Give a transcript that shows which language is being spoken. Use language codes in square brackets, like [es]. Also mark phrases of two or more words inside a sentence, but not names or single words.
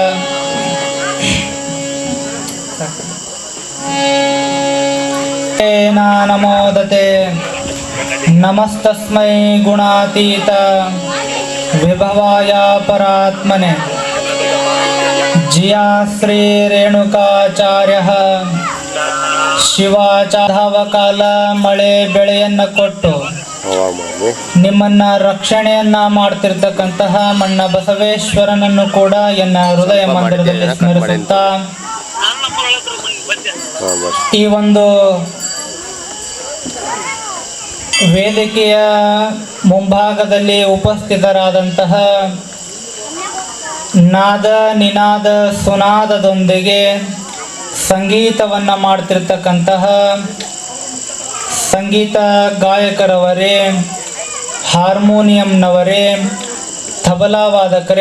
[sa] नमोदते नमस्तस्मै गुणातीत विभवाय परात्मने [kn] जिया श्री रेणुकाचार्य ಶಿವಾಚಾರವಕಾಲ ಮಳೆ ಬೆಳೆಯನ್ನು ಕೊಟ್ಟು ನಿಮ್ಮನ್ನ ರಕ್ಷಣೆಯನ್ನ ಮಾಡ್ತಿರ್ತಕ್ಕಂತಹ ಮಣ್ಣ ಬಸವೇಶ್ವರನನ್ನು ಕೂಡ ಎನ್ನ ಹೃದಯ ಮಂದಿರದಲ್ಲಿ ಸ್ಮರಿಸುತ್ತಾ ಈ ಒಂದು ವೇದಿಕೆಯ ಮುಂಭಾಗದಲ್ಲಿ ಉಪಸ್ಥಿತರಾದಂತಹ ನಾದ ನಿನಾದ ಸುನಾದದೊಂದಿಗೆ ಸಂಗೀತವನ್ನು ಮಾಡ್ತಿರ್ತಕ್ಕಂತಹ ಸಂಗೀತ ಗಾಯಕರವರೇ, ಹಾರ್ಮೋನಿಯಂನವರೇ, ತಬಲಾ ವಾದಕರೇ